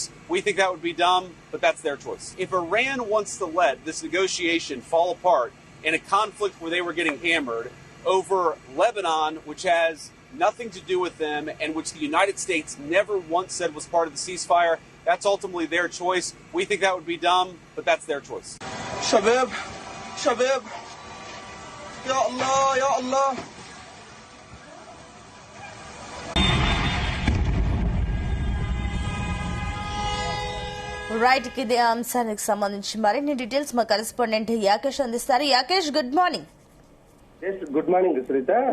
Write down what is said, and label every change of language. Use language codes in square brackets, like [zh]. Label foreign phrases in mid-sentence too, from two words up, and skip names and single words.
[en] We think that would be dumb, but that's their choice. If Iran wants to let this negotiation fall apart in a conflict where they were getting hammered over Lebanon, which has nothing to do with them and which the United States never once said was part of the ceasefire, that's ultimately their choice. We think that would be dumb, but that's their choice. [ar] شباب شباب يا الله يا الله. [te] రైట్, ఇదే అంశానికి సంబంధించి మరిన్ని డీటెయిల్స్ మా కరెస్పాండెంట్ యాకేష్ అందిస్తారు. [en] యాకేష్, good morning. good morning సునీత.